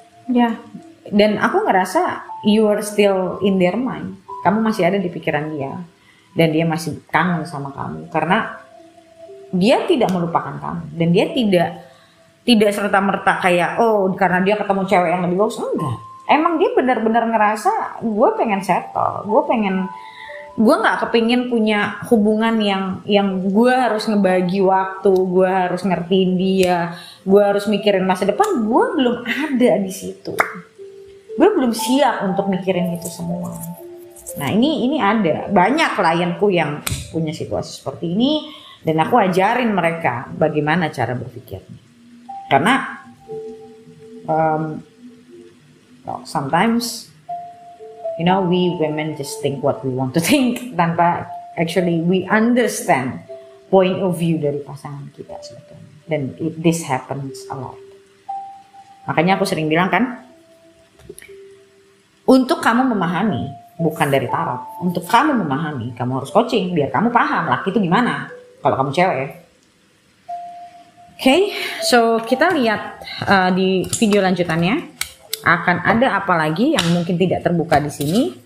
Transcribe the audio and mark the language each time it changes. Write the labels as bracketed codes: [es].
[id] Ya, dan aku ngerasa [en] you are still in their mind. [id] Kamu masih ada di pikiran dia dan dia masih kangen sama kamu karena dia tidak melupakan kamu dan dia tidak serta-merta kayak karena dia ketemu cewek yang lebih bagus, enggak. Emang dia benar-benar ngerasa gue pengen settle, gue nggak kepingin punya hubungan yang gue harus ngebagi waktu, gue harus ngertiin dia, gue harus mikirin masa depan. Gue belum ada di situ, gue belum siap untuk mikirin itu semua. Nah ini ada banyak klienku yang punya situasi seperti ini dan aku ajarin mereka bagaimana cara berpikirnya. Karena [en] sometimes we women just think what we want to think [id] tanpa [en] actually we understand point of view [id] dari pasangan kita sebetulnya. [en] Dan this happens a lot. [id] Makanya aku sering bilang kan, untuk kamu memahami, bukan dari tarot, untuk kamu memahami, kamu harus coaching biar kamu paham laki itu gimana kalau kamu cewek ya. Oke, so kita lihat di video lanjutannya akan ada apa lagi yang mungkin tidak terbuka di sini.